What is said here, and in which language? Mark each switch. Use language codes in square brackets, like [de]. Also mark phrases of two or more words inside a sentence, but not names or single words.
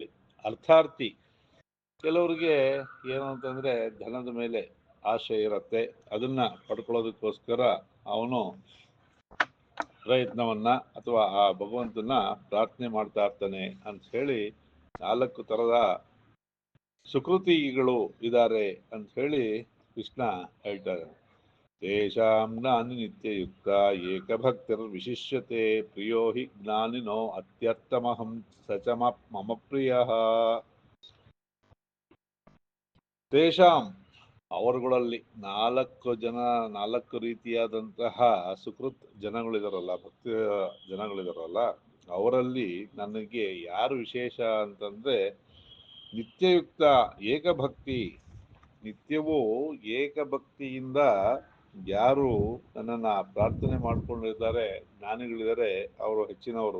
[kn] ಅರ್ಥಾರ್ಥಿ, ಕೆಲವರಿಗೆ ಏನು ಅಂತಂದ್ರೆ ಧನದ ಮೇಲೆ ಆಶೆ ಇರುತ್ತೆ, ಅದನ್ನ ಪಡ್ಕೊಳ್ಳೋದಕ್ಕೋಸ್ಕರ ಅವನು ಪ್ರಯತ್ನವನ್ನ ಅಥವಾ ಆ ಭಗವಂತನ ಪ್ರಾರ್ಥನೆ ಮಾಡ್ತಾ ಇರ್ತಾನೆ ಅಂತ ಹೇಳಿ 4 ಥರದ ಸುಕೃತಿಗಳು ಇದ್ದಾರೆ ಅಂತ ಹೇಳಿ ಕೃಷ್ಣ ಹೇಳ್ತಾ ಇದ್ದಾನೆ. [sa] ತೇಷಾಂ ಜ್ಞಾನಿ ನಿತ್ಯಯುಕ್ತ ಏಕಭಕ್ತಿರ್ ವಿಶಿಷ್ಯತೆ ಪ್ರಿಯೋ ಹಿ ಜ್ಞಾನಿನೋ ಅತ್ಯರ್ಥಮಹಂ ಸಚ ಮಮ ಪ್ರಿಯ. ತೇಷಾಂ, [kn] ಅವರುಗಳಲ್ಲಿ 4 ರೀತಿಯಾದಂತಹ ಸುಕೃತ್ ಜನಗಳಿದಾರಲ್ಲ, ಭಕ್ತಿ ಜನಗಳಿದಾರಲ್ಲ, ಅವರಲ್ಲಿ ನನಗೆ ಯಾರು ವಿಶೇಷ ಅಂತಂದ್ರೆ [sa] ನಿತ್ಯಯುಕ್ತ ಏಕಭಕ್ತಿ, [kn] ನಿತ್ಯವೂ ಏಕಭಕ್ತಿಯಿಂದ ಯಾರು ನನ್ನನ್ನು ಪ್ರಾರ್ಥನೆ ಮಾಡ್ಕೊಂಡಿದ್ದಾರೆ, ಜ್ಞಾನಿಗಳಿದ್ದಾರೆ, ಅವರು ಹೆಚ್ಚಿನವರು.